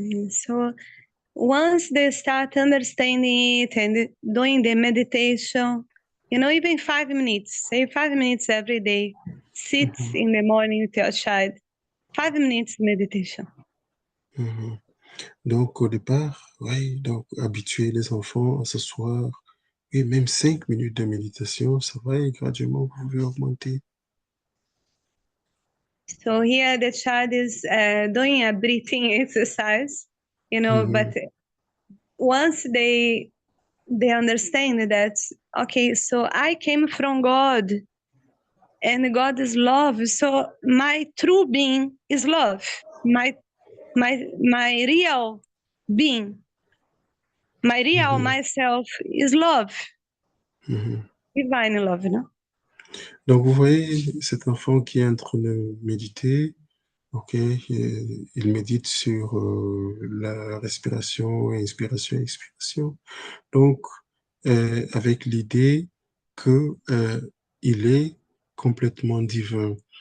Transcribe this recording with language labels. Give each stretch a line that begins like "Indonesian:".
English: So once they start understanding it and doing the meditation, even 5 minutes, say 5 minutes every day, sit in the morning with your child, 5 minutes meditation.
French: Donc, au départ, oui, donc habituer les enfants à s'asseoir, et même 5 minutes de méditation, ça va, et graduellement, vous pouvez augmenter.
English: So here the child is doing a breathing exercise, but once they understand that, okay, so I came from God and God is love. So my true being is love. My real being, my real myself is love. Divine love,
French: Donc, vous voyez cet enfant qui est en train de méditer, ok, il médite sur la respiration, inspiration, expiration. Donc, avec l'idée que il est complètement divin.